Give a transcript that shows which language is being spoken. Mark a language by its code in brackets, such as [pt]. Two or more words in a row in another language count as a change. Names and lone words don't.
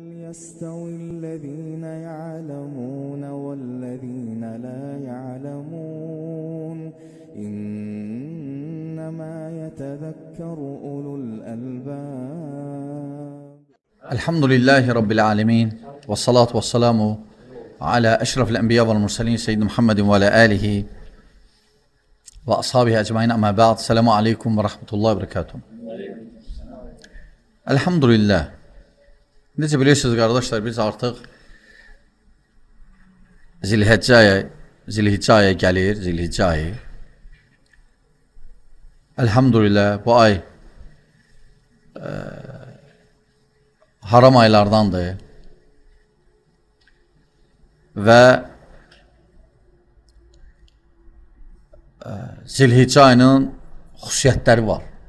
[ar] يستوي الذين يعلمون والذين لا يعلمون إنما يتذكر أولو الألباب. الحمد لله رب العالمين والصلاة والسلام على أشرف الأنبياء والمرسلين سيدنا محمد وعلى آله وأصحابه أجمعين أما بعد. السلام عليكم ورحمة الله وبركاته. [az] Elhamdülillah. Necə bilirsiniz qardaşlar, biz artıq Zilhiccə ayı gəlir, Zilhiccə ayı. Elhamdülillah bu ay haram aylardandır və Zilhiccə ayının xüsusiyyətləri var.